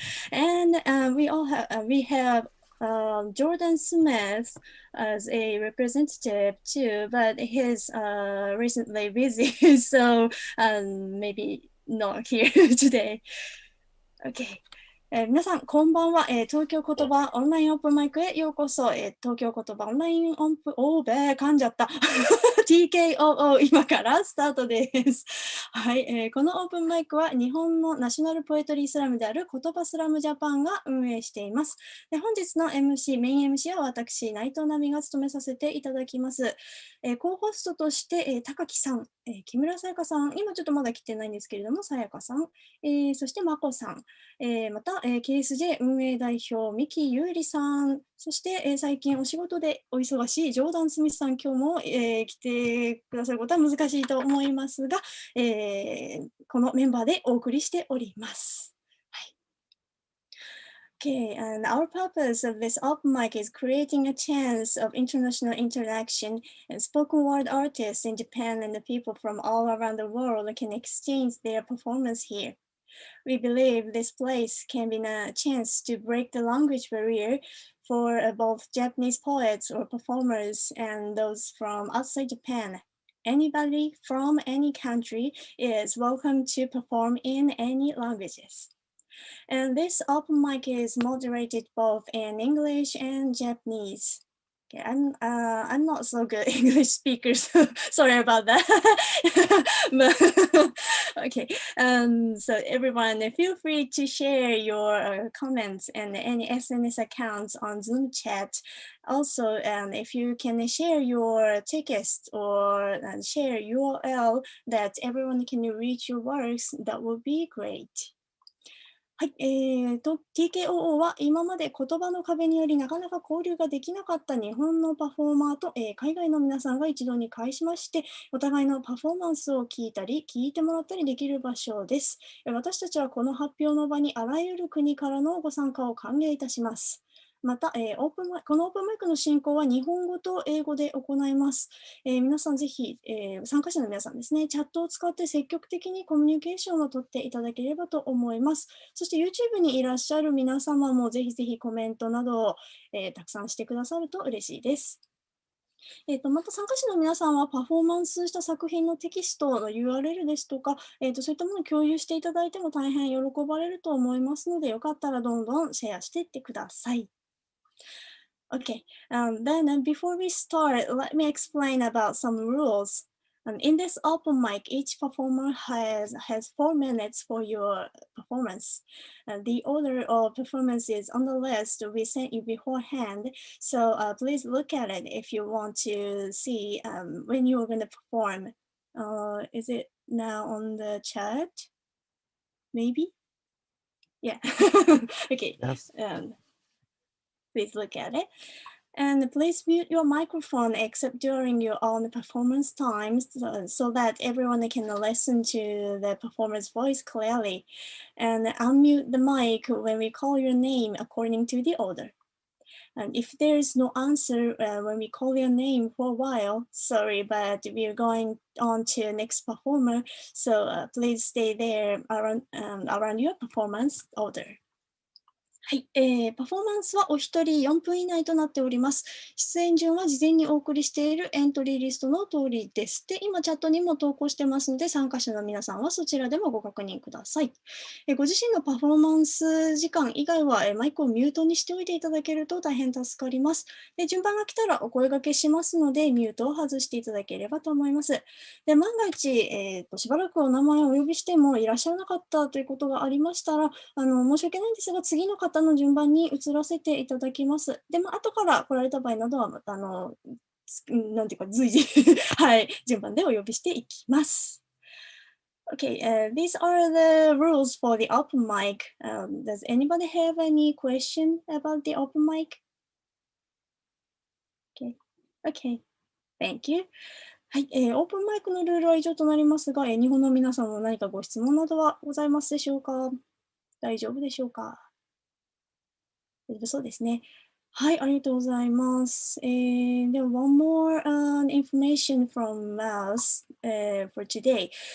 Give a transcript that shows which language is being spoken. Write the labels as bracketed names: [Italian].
[English] And we have Jordan Smith as a representative too, but he's recently busy, so maybe not here today. [Japanese] Okay. 皆さん、こんばんは。東京言葉オンラインオープンマイクへようこそ。東京言葉オンライン噛んじゃった。 TKOO 今からスタートです。はい、このオープンマイクは日本のナショナルポエトリースラムである言葉スラムジャパンが運営しています。で、本日のメイン MC は私、内藤奈美が務めさせていただきます。コーホストとして、高木さん、木村沙耶香さん、今ちょっとまだ来てないんですけれども、沙耶香さん、そしてまこさん、また、KSJ 運営代表、三木優里さん、そして、最近お仕事でお忙しいジョーダン・スミスさん、今日も、来てくださることは難しいと思いますが、このメンバーでお送りしております。 [English] Okay, and our purpose of this open mic is creating a chance of international interaction, and spoken word artists in Japan and the people from all around the world can exchange their performance here. We believe this place can be a chance to break the language barrier for both Japanese poets or performers and those from outside Japan. Anybody from any country is welcome to perform in any languages. And this open mic is moderated both in English and Japanese. Okay, I'm not so good English speaker, so sorry about that. But, okay, so everyone, feel free to share your comments and any SNS accounts on Zoom chat. Also, if you can share your text or share URL that everyone can reach your works, that would be great. [Japanese] はい、TKOO は今まで言葉の壁によりなかなか交流ができなかった日本のパフォーマーと、海外の皆さんが一堂に会しまして、お互いのパフォーマンスを聞いたり、聞いてもらったりできる場所です。私たちはこの発表の場にあらゆる国からのご参加を歓迎いたします。また、このオープンマイクの進行は日本語と英語で行います。皆さんぜひ、参加者の皆さんですね、チャットを使って積極的にコミュニケーションを取っていただければと思います。そして YouTube にいらっしゃる皆様もぜひぜひコメントなどを、たくさんしてくださると嬉しいです。また参加者の皆さんはパフォーマンスした作品のテキストの URL ですとか、そういったものを共有していただいても大変喜ばれると思いますので、よかったらどんどんシェアしていってください。 [English] Okay, then before we start, let me explain about some rules. In this open mic, each performer has 4 minutes for your performance. The order of performance is on the list we sent you beforehand, so please look at it if you want to see when you're going to perform. Is it now on the chat? Maybe? Yeah. Okay. Yes. Please look at it. And please mute your microphone except during your own performance times so that everyone can listen to the performer's voice clearly. And unmute the mic when we call your name according to the order. And if there is no answer when we call your name for a while, sorry, but we are going on to next performer. So please stay there around your performance order. [Japanese] はい、パフォーマンスはお一人4分以内となっております。出演順は事前にお送りしているエントリーリストの通りです。で、今チャットにも投稿してますので、参加者の皆さんはそちらでもご確認ください。ご自身のパフォーマンス時間以外はマイクをミュートにしておいていただけると大変助かります。で、順番が来たらお声掛けしますので、ミュートを外していただければと思います。で、万が一、しばらくお名前をお呼びしてもいらっしゃらなかったということがありましたら、申し訳ないんですが、次の方の順番に移らせていただきます。で、後から来られた場合などは、なんていうか、随時、はい、順番でお呼びしていきます。 Okay, these are the rules for the open mic. Does anybody have any question about the open mic? Okay, thank you. はい、オープンマイクのルールは以上となりますが、日本の皆さんも何かご質問などはございますでしょうか？大丈夫でしょうか？大丈夫そうですね。はい、ありがとうございます。 [English] では、one more information from us for today.